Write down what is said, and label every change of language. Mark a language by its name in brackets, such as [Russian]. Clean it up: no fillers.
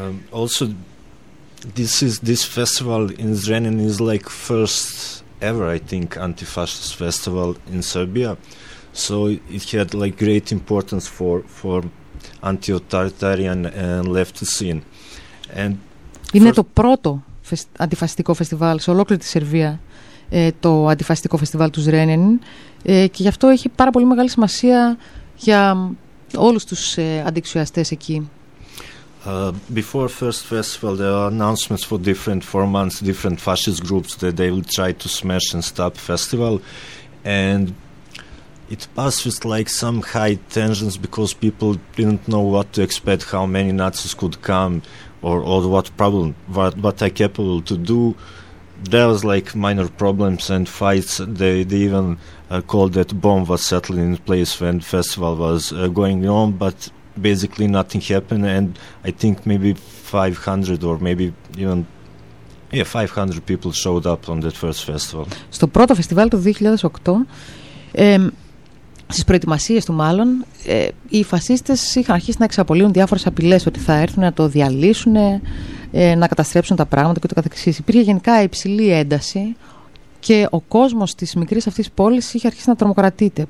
[English] Also, this festival in Zrenjanin is like first ever, I think, anti-fascist festival in Serbia. So it had like great importance for anti-authoritarian and left scene. And [Greek] είναι το πρώτο αντιφασιστικό φεστιβάλ σε ολόκληρη τη Σερβία, το αντιφασιστικό φεστιβάλ του Zrenjanin, και γι' αυτό έχει πάρα πολύ μεγάλη σημασία για όλους τους αντιξιαστές εκεί. [English] Before first festival, there are announcements for different formats, different fascist groups that they will try to smash and stop festival, and it passed with like some high tensions because people didn't know what to expect, how many Nazis could come, or what problem, what they're capable to do. There was like minor problems and fights. They even called that bomb was settling in place when festival was going on, but basically nothing happened, and I think maybe 500 or maybe even 500 people showed up on that first festival. [Greek] Στο πρώτο φεστιβάλ του 2008, στις προετοιμασίες του μάλλον, οι φασίστες είχαν αρχίσει να εξαπολύουν διάφορες απειλές ότι θα έρθουν να το διαλύσουν, να καταστρέψουν τα πράγματα και το καθεξής. Υπήρχε γενικά υψηλή ένταση και ο κόσμος της μικρής αυτής πόλης είχε αρχίσει να τρομοκρατείται.